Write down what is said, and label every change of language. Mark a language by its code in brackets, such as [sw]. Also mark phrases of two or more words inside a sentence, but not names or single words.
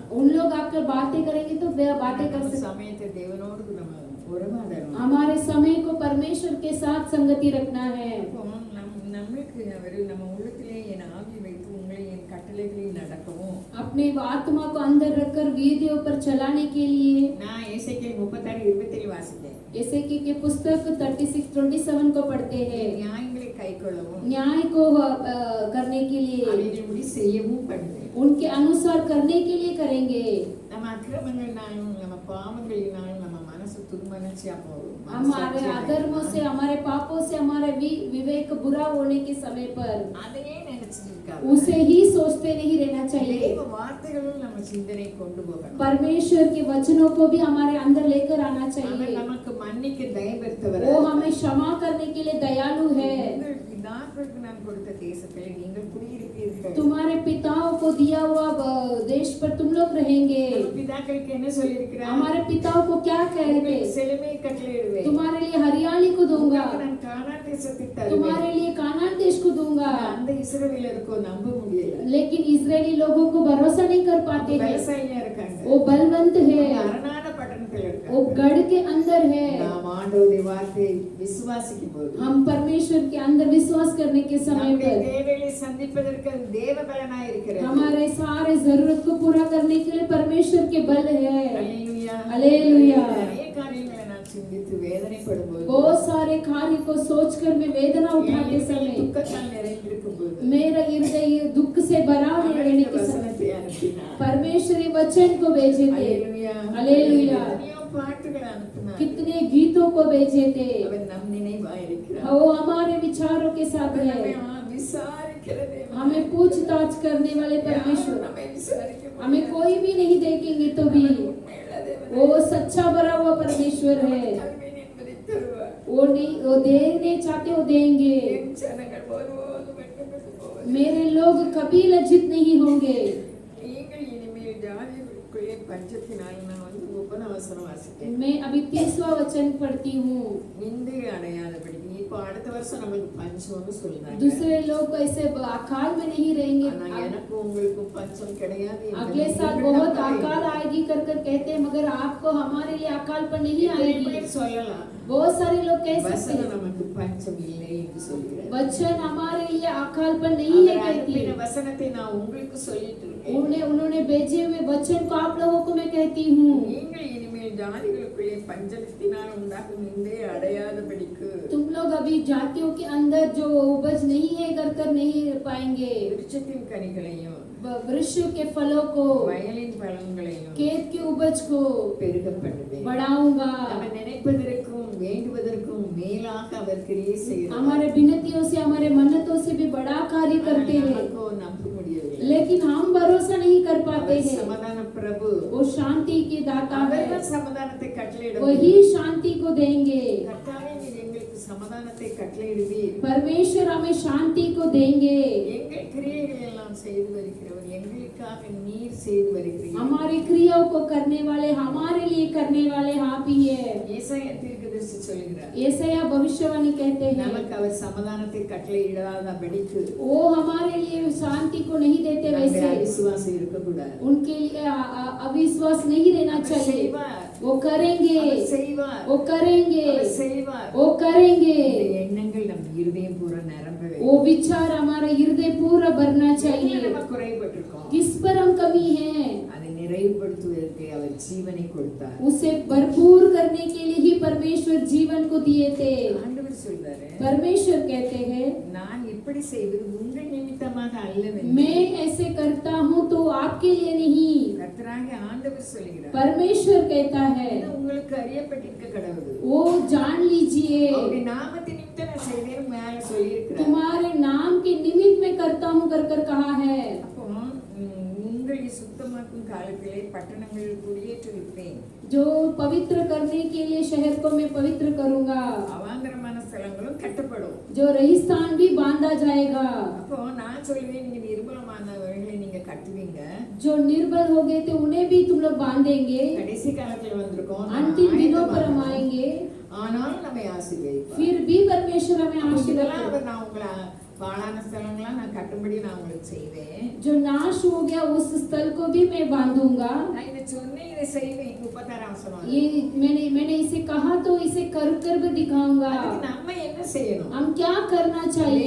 [hi] उन लोग आकर बातें करेंगे तो बातें कर [ta] நம்ம [hi] सकते। [ta] சமயத்தை தேவனோடு நம்ம உறவாடணும். [hi] हमारे समय को परमेश्वर के साथ संगति रखना है। [ta] அப்போ நம்மளுக்கு அவர் நம்ம உள்ளத்திலே என் ஆவி வைத்து உங்களை என் கட்டளைகளில் நடக்கவும். [hi] अपने आत्मा को अंदर रखकर विधियों पर चलाने के लिए [ta] நான் எசேக்கியேல் 36:27 வாசித்தேன். [hi] ऐसे की पुस्तक 36:27 को पढ़ते हैं। [ta] நியாயங்களை கைக்கொள்ளவும் [hi] न्याय को करने के लिए [ta] அவைகளின்படி செய்யவும் பண்ணுவேன். [hi] उनके अनुसार करने के लिए करेंगे। [ta] நம்ம அக்கிரமங்களினாலும் நம்ம பாவங்களினாலும் நம்ம மனசு துர்மனச்சியா போகும். [hi] हमारे अधर्मों से हमारे पापों से हमारे विवेक बुरा होने के समय पर [ta] அதையே நினைச்சிட்டு இருக்காது. [hi] उसे ही सोचते नहीं रहना चाहिए। [ta] தேவ வார்த்தைகளும் நம்ம சிந்தனை கொண்டு போகணும். [hi] परमेश्वर के वचनों को भी हमारे अंदर लेकर आना [ta] அவர் [hi] चाहिए। [ta] நமக்கு மன்னிக்க தயவெடுத்தவர். [hi] वो हमें क्षमा करने के लिए दयालु है। [ta] உங்கள் பிதாக்களுக்கு நான் கொடுத்த தேசத்தில் நீங்கள் குடியிருப்பீர்கள். [hi] तुम्हारे पिताओं को दिया हुआ देश पर तुम लोग रहेंगे। [ta] நம்ம பிதாக்களுக்கு என்ன சொல்லியிருக்கிறார்? [hi] हमारे पिताओं को क्या कहते? [ta] உங்களுக்கு செழுமையை கட்டளையிடுவேன். [hi] तुम्हारे लिए हरियाली को दूंगा, [ta] உங்களுக்கு நான் கானான் தேசத்தை தருவேன். [hi] तुम्हारे लिए कानान देश को दूंगा। [ta] அந்த இஸ்ரவேலருக்கோ நம்ப முடியல. [hi] लेकिन इजरायली लोगों को भरोसा नहीं कर पाते हैं। [ta] விவசாயியா இருக்காங்க. [hi] वो बलवंत है, [ta] அரணான பட்டணத்தில் [hi] वो [ta] இருக்காங்க. [hi] गढ़ के अंदर है। [ta] நாம் ஆண்டவருடைய வார்த்தையை விசுவாசிக்கும் போது [hi] हम परमेश्वर के अंदर विश्वास करने के समय [ta] நம்முடைய [hi] पर [ta] தேவைகளை சந்திப்பதற்கு அது தேவ பலனாய் இருக்கிறது. [hi] हमारे सारे जरूरत को पूरा करने के लिए परमेश्वर के बल है। [ta] அல்லேலூயா. அல்லேலூயா. நிறைய காரியங்களை நான் சிந்தித்து வேதனைப்படும்போது [hi] बहुत सारे कार्य को सोचकर मैं वेदना उठाते समय [ta] துக்கத்தால் நிறைந்திருக்கும் போது [hi] मेरा हृदय दुख से भरा रहने के समय [ta] வசனத்தை அனுப்பினார். [hi] परमेश्वर वचन को भेजे थे। [ta] அல்லேலூயா. அல்லேலூயா. எத்தனையோ பாட்டுகளை அனுப்பினார். [hi] कितने गीतों को भेजे थे। [ta] அவர் நம் நினைவாய் இருக்கிறார். [hi] वो हमारे विचारों के साथ [ta] அவர் [hi] है। [ta] நம்மை விசாரிக்கிறதே. [hi] हमें पूछताछ करने वाले परमेश्वर, [ta] நம்மை விசாரிக்க [hi] हमें कोई भी नहीं देखेंगे तो भी [ta] உண்மையுள்ள தேவன். [hi] वो सच्चा भरा हुआ परमेश्वर है। [ta] தருவேன் என்பதை தருவார். [hi] वो नहीं, वो देने चाहते वो देंगे। [ta] என் ஜனங்கள் ஒருபோதும் வெட்கப்பட்டு போவதில்லை. [hi] मेरे लोग कभी लज्जित नहीं होंगे। [ta] நீங்கள் இனிமேல் ஜாதிகளுக்கு ஜாதிகளுக்குள்ளே பஞ்சத்தினால் நான் வந்து 30 வசனம் வாசித்தேன். [hi] मैं अभी 30वां वचन पढ़ती हूँ। [ta] நிந்தை அடையாதபடி இப்போ அடுத்த வருஷம் நம்மளுக்கு பஞ்சம்னு சொல்றாங்க. [hi] दूसरे लोग ऐसे अकाल में नहीं रहेंगे, [ta] ஆனா எனக்கு உங்களுக்கும் பஞ்சம் கிடையாது. [hi] अगले साल बहुत अकाल आएगी कर कर कहते हैं, मगर आपको हमारे लिए अकाल पर नहीं आएगी। [ta] சொல்லலாம் [hi] बहुत सारे लोग कह सकते [ta] வசனம் [hi] हैं [ta] நமக்கு பஞ்சம் இல்லை என்று சொல்கிறார். [hi] वचन हमारे लिए अकाल पर नहीं है कहती है। [ta] வசனத்தை நான் உங்களுக்கு சொல்லிட்டு இருக்கேன். [hi] उन्होंने भेजे हुए वचन को आप लोगों को मैं कहती हूँ, [ta] நீங்கள் இனிமேல் ஜாதிகளுக்குள்ளே பஞ்சத்தினால் உண்டாகும் நிந்தை அடையாதபடிக்கு [hi] तुम लोग अभी जातियों के अंदर जो उपज नहीं है कर नहीं पाएंगे। [ta] விருட்சத்தின் கனிகளையும் [hi] वृक्ष के फलों को, [ta] வயலின் பழங்களையும் [hi] खेत के उपज को [ta] பெருக பண்ணுவேன். [hi] बढ़ाऊंगा। [ta] நம்ம நினைப்பதற்கும் வேண்டுவதற்கும் மேலாக அவர் கிரியை செய்கிறார். [hi] हमारे विनतियों से, हमारे मन्नतों से भी बड़ा कार्य करते हैं, [ta] நமக்கோ நம்ப முடியவில்லை. [hi] लेकिन हम भरोसा नहीं कर पाते [ta] அவர் [hi] हैं। [ta] சமாதான பிரபு. [hi] वो शांति के दाता है, [ta] அவர்தான் சமாதானத்தை கட்டளையிட [hi] वही शांति को देंगे। [ta] கர்த்தாவே நீர் எங்களுக்கு சமாதானத்தை கட்டளையிடுவீர். [hi] परमेश्वर हमें शांति को देंगे। [ta] எங்கள் கிரியைகள் எல்லாம் செய்து வருகிறவர் எங்களுக்காக நீர் செய்து வருகிறீர். [hi] हमारी क्रियाओं को करने वाले, हमारे लिए करने वाले आप ही है। [ta] ஏசாயா தீர்க்கதரிசி சொல்கிறார், [hi] यशायाह भविष्यवाणी कहते हैं, [ta] நமக்கு அவர் சமாதானத்தை கட்டளையிடாதபடிக்கு [hi] वो हमारे लिए शांति को नहीं देते, [ta] நம்முடைய [hi] वैसे [ta] அவிசுவாசம் இருக்கக்கூடாது. [hi] उनके लिए अविश्वास नहीं रहना [ta] அவர் [hi] चाहिए। [ta] செய்வார், [hi] वो करेंगे, [ta] அவர் செய்வார், [hi] वो करेंगे, [ta] அவர் செய்வார். [hi] वो करेंगे। [ta] இந்த எண்ணங்கள் நம்ம இருதயம் பூரா நிரம்ப வேண்டும். [hi] वो विचार हमारे हृदय पूरा भरना [ta] எதுல [hi] चाहिए। [ta] நம்ம குறைபட்டிருக்கோம் [hi] किस पर हम कमी है, [ta] அதை நிறைவுபடுத்துவதற்கு அவர் ஜீவனை கொடுத்தார். [hi] उसे भरपूर करने के लिए ही परमेश्वर जीवन को दिए थे। [ta] ஆண்டவர் சொல்றாரு, [hi] परमेश्वर कहते हैं, [ta] நான் இப்படி செய்வது உங்கள் நிமித்தமாக அல்லவென்று. [hi] मैं ऐसे करता हूँ तो आपके लिए नहीं। [ta] கர்த்தராகிய ஆண்டவர் சொல்கிறார், [hi] परमेश्वर कहता है, [ta] இது உங்களுக்கு அறியப்பட்டிருக்க கடவுள். [hi] वो जान लीजिए, [ta] அவருடைய நாமத்தின் நிமித்தம் நான் செய்தேன் மேல சொல்லியிருக்கிறார். [hi] तुम्हारे नाम के निमित्त में करता हूँ कर कहा है। [ta] அப்போ உங்களை சுத்தமாக்கும் காலத்திலே பட்டணங்களில் குடியேற்றுவிப்பேன். [hi] जो पवित्र करने के लिए शहर को मैं पवित्र करूंगा, [ta] அவாந்தரமான ஸ்தலங்களும் கட்டப்படும். [hi] जो रेगिस्तान भी बांधा जाएगा। [ta] அப்போ நான் சொல்லுவேன், நீங்க நிர்மலமானவர்களை நீங்க கட்டுவீங்க. [hi] जो निर्बल हो गए थे उन्हें भी तुम लोग बांधेंगे। [ta] கடைசி காலத்துல வந்திருக்கோம், [hi] अंतिम दिनों पर हम आएंगे, [ta] ஆனாலும் நம்மை ஆசீர்வதிப்பார். [hi] फिर भी परमेश्वर हमें आशीर्वाद [ta] இதெல்லாம் [hi] करेगा। [ta] அவர் நான் உங்களை பாழான ஸ்தலங்களாம் நான் கட்டும்படி நான் உங்களுக்கு செய்வேன். [hi] जो नाश हो गया उस स्थल को भी मैं बांधूंगा। [ta] நான் இதை சொன்னேன், இதை செய்வேன். 36 வசனம். [hi] ये मैंने इसे कहा तो इसे कर भी दिखाऊंगा। [ta] அதுக்கு நம்ம என்ன செய்யணும்? [hi] हम क्या करना चाहिए?